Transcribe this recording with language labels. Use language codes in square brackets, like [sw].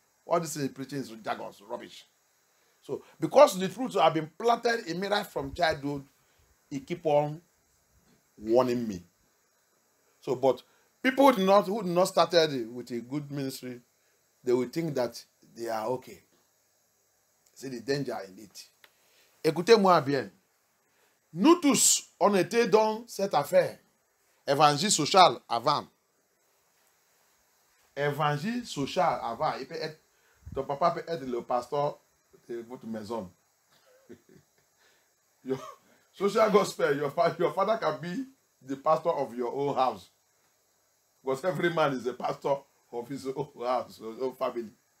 [en] All this is preaching is jargons, rubbish. So because the truth have been planted in me right from childhood, he keep on warning me. So, but people who did not started with a good ministry, they will think that they are okay. [fr] C'est the danger in it. Écoutez-moi bien. Nous tous, on était dans cette affaire. Évangile social avant. Évangile social avant. Il peut être, ton papa peut être le pasteur de votre maison. [en] Your social gospel, your father can be the pastor of your own house. Because every man is a pastor of his own house, his own family.